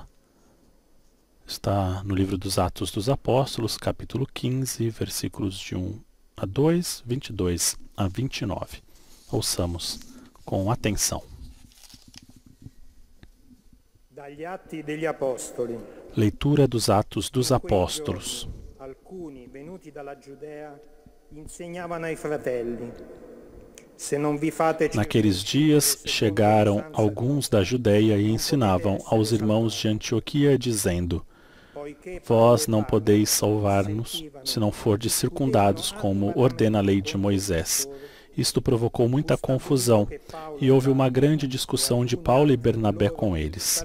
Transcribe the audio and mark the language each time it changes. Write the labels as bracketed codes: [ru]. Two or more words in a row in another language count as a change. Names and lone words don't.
[pt] Está no livro dos Atos dos Apóstolos, capítulo 15, versículos de 1 a 2, 22 a 29. Ouçamos com atenção. [it] Dagli Atti degli Apostoli. [pt] Leitura dos Atos dos Apóstolos. [it] Alcuni venuti dalla Giudea insegnavano ai fratelli: se non vi fate. [pt] Naqueles dias chegaram alguns da Judeia e ensinavam aos irmãos de Antioquia, dizendo: vós não podeis salvar-nos se não fordes circundados, como ordena a lei de Moisés. Isto provocou muita confusão, e houve uma grande discussão de Paulo e Bernabé com eles.